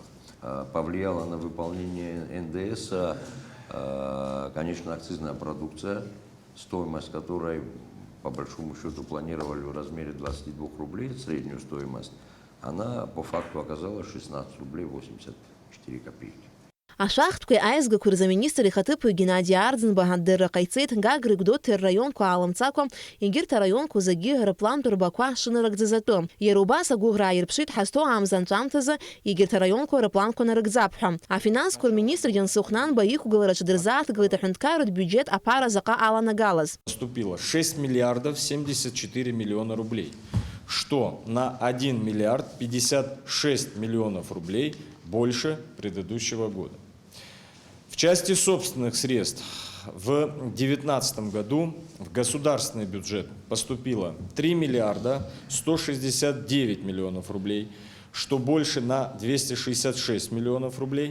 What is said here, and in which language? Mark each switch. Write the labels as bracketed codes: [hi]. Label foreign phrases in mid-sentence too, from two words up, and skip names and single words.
[ru] Повлияла на выполнение НДС, конечно, акцизная продукция, стоимость которой по большому счету планировали в размере 22 рублей, среднюю стоимость, она по факту оказалась 16 рублей 84 копейки. [ab] Ашахтқәеи аизгақәеи рзы аминистр ихаҭыԥуаҩ Геннади Арӡынба адырра ҟаиҵеит Гагра Гәдоуҭа рраионқәа аалымҵакәа егьырҭ араионқәа зегьы рыплантә рбақәа шынарыгӡаз атәы. Иара убас агәыӷра ааирԥшит ҳазҭоу аамза анҵәамҭазы егьырҭ араионқәа рыпланқәа нарыгӡап ҳәа. Афинансқәа рминистр Џьансыхә Нанба иқәгылараҿы дырзааҭгылеит аҳәынҭқарратә бюџьет аԥара заҟа аланагалаз. [ru] Поступило 6 миллиардов 74 миллиона рублей, что на 1 миллиард 56 миллионов рублей больше предыдущего года. В части собственных средств в 2019 году в государственный бюджет поступило 3 миллиарда 169 миллионов рублей, что больше на 266 миллионов рублей.